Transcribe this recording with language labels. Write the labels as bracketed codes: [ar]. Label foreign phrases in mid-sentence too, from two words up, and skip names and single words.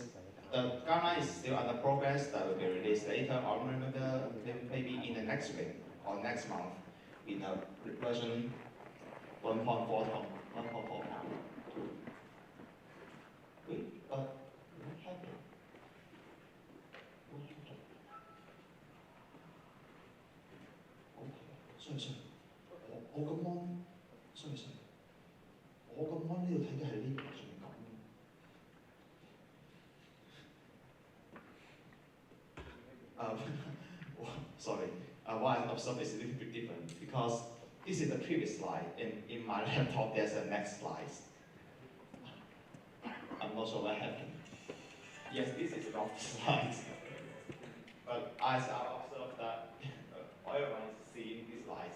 [en] The guideline is still under progress. That will be released later, or maybe in the next week or next month, in the version 1.4. Wait, but what happened? [yue] 我個 mon， 我個 mon 呢度睇嘅係呢個上面咁。 [en] Sorry, what I observed is a little bit different because This is the previous slide. In my laptop, there's a next slide. I'm not sure what happened. Yes, this is not the slide. But as I observed that everyone is seeing these slides.